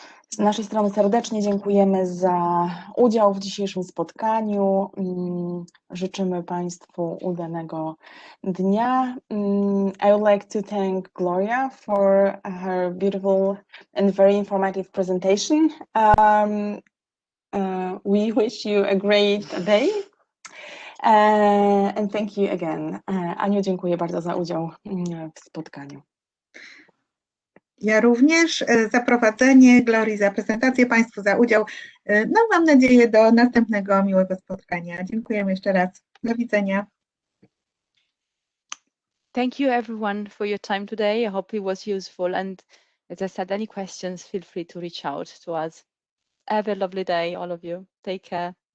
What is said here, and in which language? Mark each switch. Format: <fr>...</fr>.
<pl>Z naszej strony serdecznie dziękujemy za udział w dzisiejszym spotkaniu. Życzymy Państwu udanego dnia.</pl> <en>I would like to thank Gloria for her beautiful and very informative presentation. We wish you a great day. And thank you again.</en> <pl>Aniu, dziękuję bardzo za udział w spotkaniu. Ja również za prowadzenie, Glorii za prezentację, Państwu za udział. No, mam nadzieję do następnego miłego spotkania. Dziękujemy jeszcze raz. Do widzenia.</pl> <en>Thank you everyone for your time today. I hope it was useful, and as I said, any questions, feel free to reach out to us. Have a lovely day, all of you. Take care.</en>